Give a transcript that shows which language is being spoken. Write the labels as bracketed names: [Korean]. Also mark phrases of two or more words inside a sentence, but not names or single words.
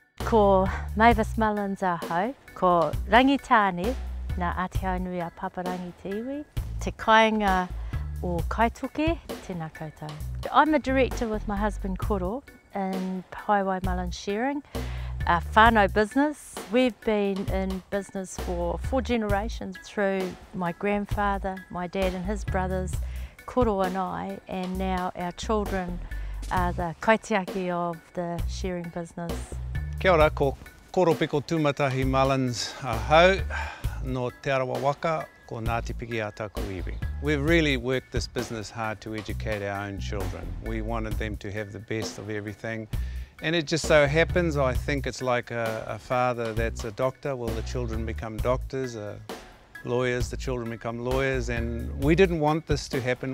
[Māori] Ko Mavis Mullins Wha, ko rangitāne nā Ātihae Nui a Paparangi te iwi, te kāinga o kaituke, tēnā koutou. [English] I'm a director with my husband Koro in Highway Mullins Shearing, a whānau business. We've been in business for 4 generations through my grandfather, my dad and his brothers, Koro and I, and now our children are the kaitiaki of the shearing business. [Māori] Kia ora, ko Koro Piko Tūmatahi Mullins Wha, no Te Arawa Waka, ko Ngāti Piki a tāku iwi. [English] We've really worked this business hard to educate our own children. We wanted them to have the best of everything. And it just so happens, I think it's like a father that's a doctor, well the children become doctors, lawyers, the children become lawyers, and we didn't want this to happen.